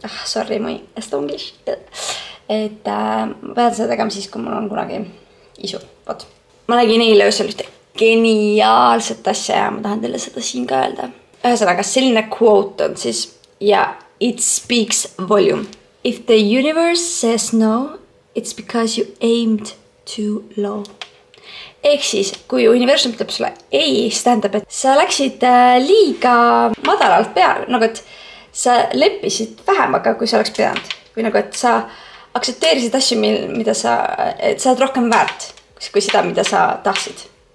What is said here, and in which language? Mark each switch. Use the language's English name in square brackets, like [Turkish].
[English] Sorry, [Estonian] mu estonglish. Et ma pean seda tegema siis, kui mul on kunagi isu. Võt. Ma nägin eile öösel ühte geniaalset asja ja ma tahan teile seda siin ka öelda. Ühesõnaga, selline quote on siis ja [English] it speaks volume. If the universe says no, it's because you aimed too low. [Estonian] Ehk siis, kui universum ütleb sulle ei, siis tähendab, et sa läksid liiga madalalt peale, nagu et sa leppisid vähemaga, kui sa oleks pidanud. Või nagu, et sa aktsepteerisid asju, mida sa oled rohkem väärt, kui seda, mida sa tahtsid.